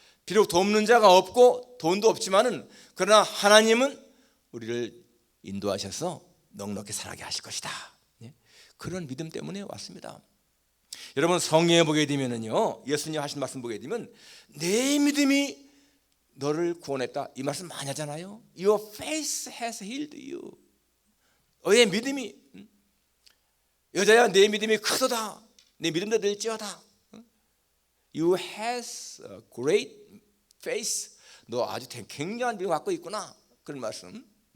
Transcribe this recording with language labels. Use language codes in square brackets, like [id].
[ko] 비록 돕는 자가 없고 돈도 없지만은 그러나 하나님은 우리를 인도하셔서 넉넉히 살아게 하실 것이다. 그런 믿음 때문에 왔습니다. 여러분 성경에 보게 되면은요, 예수님 하신 말씀 보게 되면 내 믿음이 너를 구원했다, 이 말씀 많이 하잖아요. [en] Your faith has healed you. [ko] 너의 믿음이, 여자야 내 믿음이 크도다, 내 믿음도 될지어다. [en] You has a great faith. [ko] 너 아주 굉장한 믿음 갖고 있구나, 그런 말씀.